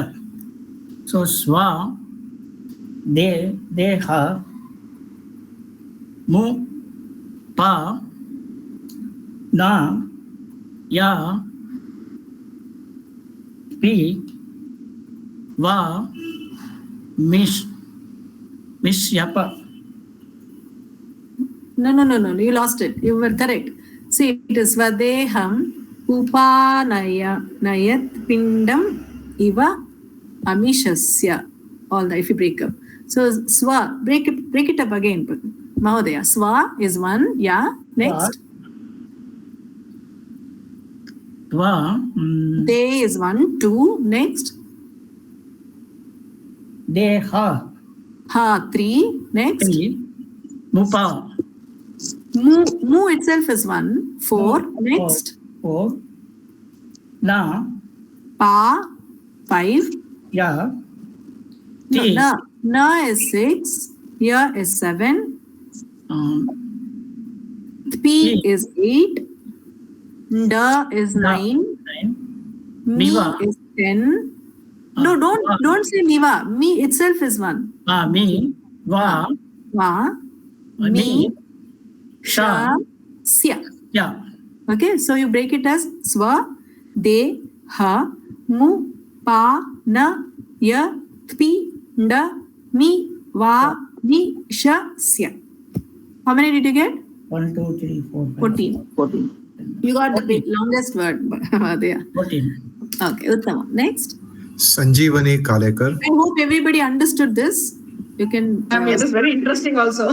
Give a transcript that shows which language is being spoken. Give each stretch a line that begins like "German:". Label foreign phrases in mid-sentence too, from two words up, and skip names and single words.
Sanskrit: So Swa Deha Mu Pa Na Ya Pi Va Misyapa.
English: No. You lost it. You were correct. See, it is
Sanskrit: Vadeham Upanayat Pindam Iva Amishasya.
English: All that if you break up. So Swa, break it up again. Mahodaya. Swa is 1. Yeah. Next.
Sanskrit: Twa.
English: De is 1. 2. Next.
Sanskrit: Deha.
English: Ha. 3. Next.
Sanskrit: 3. Mupa.
English: Mu itself is 1. 4. Next. 4.
Sanskrit: Na. Pa. 5. Ya.
English: Na is 6. Ya is 7. P is 8. Da is 9. Mi is 10. No, don't say Miva. Mi itself is 1.
Sanskrit: Mi. Va. Mi. Sha. Sya.
English: Yeah. Okay, so you break it as Swa, De, Ha, Mu, Pa, Na, Ya, Pi, Da, Mi, Va, Mi,
Sanskrit: Sha, Sya.
English: How many did you get? 1 2 3 4 5 14. You got 14. The longest word there. 14. Okay, Uttama. Next. Sanjeevani Kalekar. I hope everybody understood this. You can. It is very interesting also.